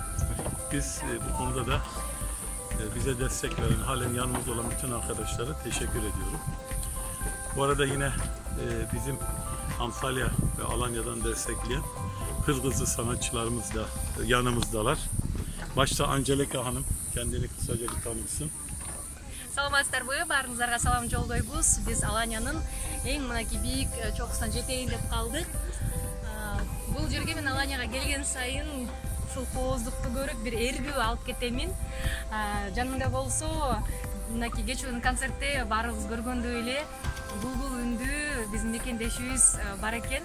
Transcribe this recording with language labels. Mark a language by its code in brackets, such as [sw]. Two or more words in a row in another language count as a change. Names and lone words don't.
[tr] Biz bu konuda da bize destek veren, halen yanımızda olan bütün arkadaşlara teşekkür ediyorum. Bu arada yine bizim Antalya ve Alanya'dan destekleyen Kırgızlı sanatçılarımız da yanımızdalar. Başta Angelika Hanım kendini kısaca bir tanıtsın. [ky] Саламатсыздар бы, баарыңыздарга салам жолдойбуз. Биз Аланянын эң мынакей бийик чокусунан жетейин деп калдык. Бул жерге мен Аланияга келген сайын ушул кооздукту көрүп бир эрбүү алып кетемин. Жанымда болсо мынакей кечүүнүн концертте баарыбыз көргөндөй эле булбул үндүү биздин мекендешибиз бар экен.